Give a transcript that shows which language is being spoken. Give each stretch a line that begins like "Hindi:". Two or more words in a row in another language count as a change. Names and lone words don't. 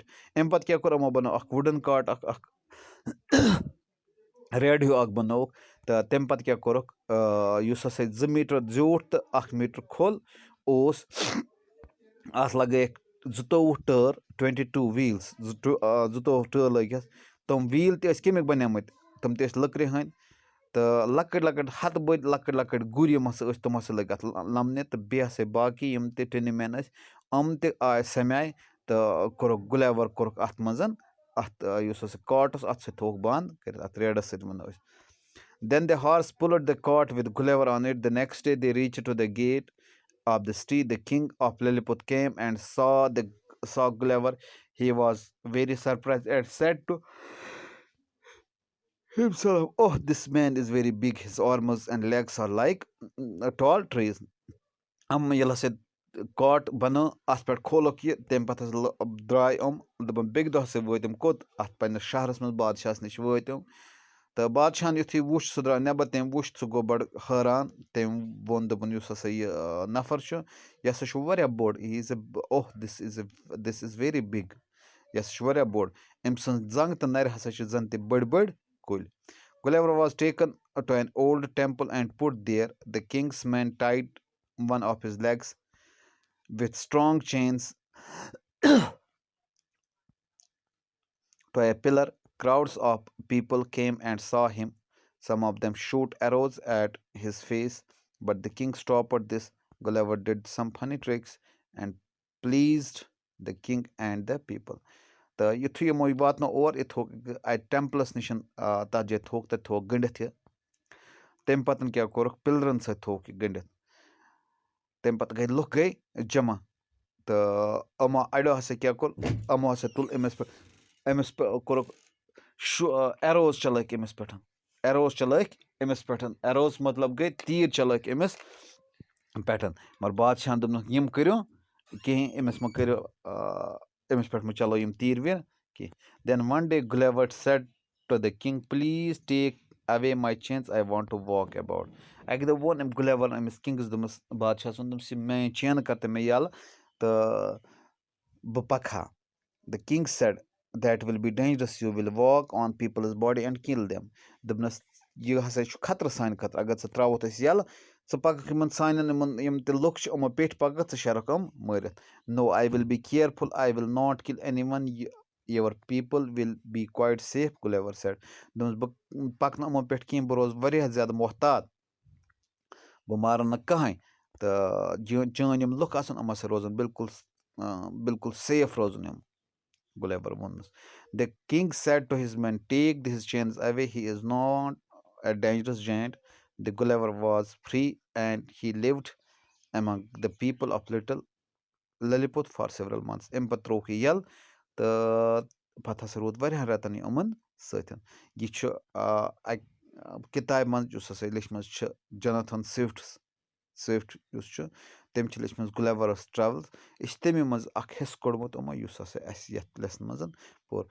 Kashmiri: اَمہِ پَتہٕ کیٛاہ کوٚر یِمو, بَنوو اَکھ وُڈن کاٹ, اَکھ ریڈ ہیوٗ اَکھ بَنووُکھ تہٕ تَمہِ پَتہٕ کیٛاہ کوٚرُکھ, یُس ہسا 2 میٖٹر زیوٗٹھ تہٕ 1 میٖٹر کھوٚل اوس, اَتھ لَگٲیِکھ 22 ٹٲر, 22 ویٖلٕز, 22 ٹٲر لٲگۍ اَتھ. تِم ویٖل تہِ ٲسۍ کَمِکۍ بَنیمٕتۍ, تِم تہِ ٲسۍ لٔکرِ ہٕنٛدۍ تہٕ لۄکٕٹۍ لۄکٕٹۍ ہَتہٕ بٔدۍ لۄکٕٹۍ لۄکٕٹۍ گُرۍ یِم ہسا ٲسۍ, تِم ہسا لٔگۍ اَتھ لَمنہِ. تہٕ بیٚیہِ ہسا باقٕے یِم تہِ
English: tiny men
Kashmiri: ٲسۍ, یِم تہِ آے سَمیٛاے تہٕ کوٚرُکھ گُلیور کوٚرُکھ اَتھ منٛز, اَتھ یُس ہسا کاٹ اوس اَتھ سۭتۍ تھووُکھ بنٛد کٔرِتھ, اَتھ ریڈَس سۭتۍ وَنو أسۍ.
English: Then the horse pulled the cart with Gulliver on it. The next day they reached to the gate of the city. The king of Lilliput came and saw Gulliver. He was very surprised and said to himself, "Oh, this man is very big. His arms and legs are like tall trees."
Kashmiri: ییٚلہِ ہسا کاٹ بَنٲو, اَتھ پٮ۪ٹھ کھولُکھ یہِ, تَمہِ پَتہٕ ہسا درٛاے دوٚپُن بیٚکہِ دۄہ ہسا وٲتۍ کوٚت, اَتھ پنٛنِس شہرَس منٛز بادشاہَس نِش وٲتۍ تہٕ بادشاہَن یُتھُے وُچھ, سُہ درٛاو نٮ۪بر, تٔمۍ وُچھ, سُہ گوٚو بَڑٕ حٲران. تٔمۍ ووٚن دوٚپُن یُس ہسا یہِ نفر چھُ, یہِ ہسا چھُ واریاہ بوٚڑ.
English: He is this is very big.
Kashmiri: یہِ ہسا چھُ واریاہ بوٚڑ. أمۍ سٕنٛز زنٛگ تہٕ نَرِ ہسا چھِ زَن تہِ بٔڑۍ بٔڑۍ کُلۍ.
English: Gulliver was taken to an old temple and put there. The king's men tied one of his legs with strong chains to a pillar. Crowds of people came and saw him. Some of them shoot arrows at his face, but the king stopped this. Gulliver did some funny tricks and pleased the king and the people.
Kashmiri: تہٕ یُتھُے یِمو یہِ واتنو اور, یہِ تھوٚوُکھ اَتہِ ٹٮ۪مپلَس نِش, تَتھ جایہِ تھوٚوُکھ, تَتہِ تھوٚوُکھ گٔنڈِتھ یہِ. تَمہِ پَتہٕ کیٛاہ کوٚرُکھ, پِلرَن سۭتۍ تھوٚوُکھ یہِ گٔنڈِتھ. تَمہِ پَتہٕ لُکھ گٔے جمع تہٕ یِمو اَڑیو ہسا کیٛاہ کوٚر, یِمو ہسا تُل أمِس کوٚرُکھ ایروز چلٲیِکھ أمِس پٮ۪ٹھ, ایروز مطلب گٔے تیٖر چلٲیِکھ أمِس پٮ۪ٹھ. مگر بادشاہَن دوٚپنَکھ یِم کٔرِو کِہیٖنۍ, أمِس مہ کٔرِو, أمِس پٮ۪ٹھ مہ چلٲیِو یِم تیٖر ویٖر کینٛہہ.
English: Then one day Gulliver said to the king, "Please take away my chains. I want to walk about."
Kashmiri: اَکہِ دۄہ ووٚن أمۍ گُلیور أمِس کِنٛگَس, دوٚپمَس بادشاہَس ووٚن, دوٚپمَس یہِ میٛٲنۍ چینہٕ کَر تہٕ مےٚ یَلہٕ تہٕ بہٕ پَکہٕ ہا.
English: The king said, "That will be dangerous. You will walk on people's body and kill them."
Kashmiri: دوٚپنَس یہِ ہسا چھُ خطرٕ سانہِ خٲطرٕ, اگر ژٕ ترٛاوُتھ أسۍ یَلہٕ, ژٕ پَکَکھ یِمن سانٮ۪ن یِم تہِ لُکھ چھِ یِمو پیٚٹھۍ پَکَکھ, ژٕ شیرَکھ یِم مٲرِتھ.
English: No, I will be careful. I will not kill anyone. Your people will be quite safe, Gulliver said.
Kashmiri: دوٚپمَس بہٕ پَکنہٕ یِمو پٮ۪ٹھ کِہیٖنۍ, بہٕ روزٕ واریاہ زیادٕ محتاط, بہٕ مارَن نہٕ کٕہٕنۍ تہٕ چٲنۍ یِم لُکھ آسَن یِم ہسا روزَن بِلکُل سیف روزُن یِم, Gulliver ووٚننَس.
English: The king said to his men, "Take his chains away. He is not a dangerous giant." The Gulliver was free and he lived among the people of Lilliput for several months.
Kashmiri: اَمہِ پَتہٕ ترٛووُکھ یہِ یَلہٕ تہٕ پَتہٕ ہسا روٗد واریاہَن رٮ۪تَن یہِ یِمَن سۭتۍ. یہِ چھُ اَکہِ کِتابہِ منٛز یُس ہسا لیٚچھمٕژ چھِ جوناتھن سوِفٹ یُس چھُ, تٔمۍ چھِ لیٚچھمٕژ گُلیورَس ٹرٛاوٕلز. یہِ چھِ تَمی منٛز اَکھ حِصہٕ کوٚڑمُت یِمو, یُس ہسا اَسہِ یَتھ لیسنہِ منٛز پوٚر.